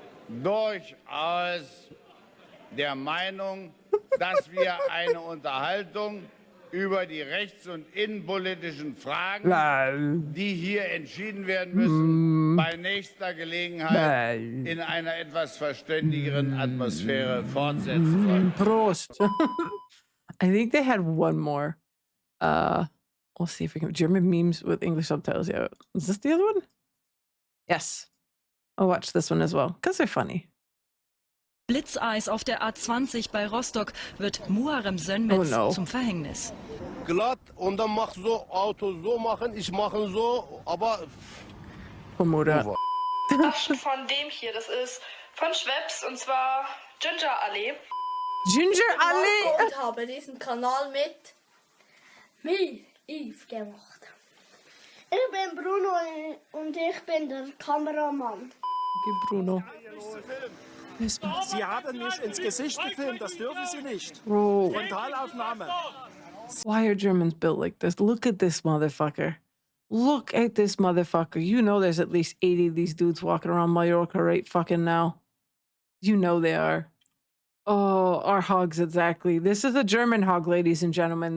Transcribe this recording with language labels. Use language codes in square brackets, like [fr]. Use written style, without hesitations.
[de] durchaus der Meinung, dass wir eine Unterhaltung über die rechts- und innenpolitischen Fragen, die hier entschieden werden müssen, bei nächster Gelegenheit in einer etwas verständigeren Atmosphäre fortsetzen sollen. Prost. [en] I think they had one more. We'll see if we can. German memes with English subtitles. Yeah. Is this the other one? Yes. I'll watch this one as well, because they're funny. [de] Blitzeis auf der A20 bei Rostock wird Muharrem Sönmez zum Verhängnis. Glatt und dann mach so, Auto so machen, ich mache so, aber... Flaschen von dem hier, das ist von Schweppes und zwar Ginger Allee. Ginger Allee? Ich habe diesen Kanal mit Yves gemacht. Ich bin Bruno und ich bin der Kameramann. [en] Okay, Bruno. [de] Sie haben mich ins Gesicht gefilmt, das dürfen Sie nicht. [en] Bro. [de] Frontalaufnahme. [en] Why are Germans built like this? Look at this motherfucker. Look at this motherfucker. You know there's at least 80 of these dudes walking around Mallorca right fucking now. You know they are. Oh, our hogs, exactly. This is a German hog, ladies and gentlemen.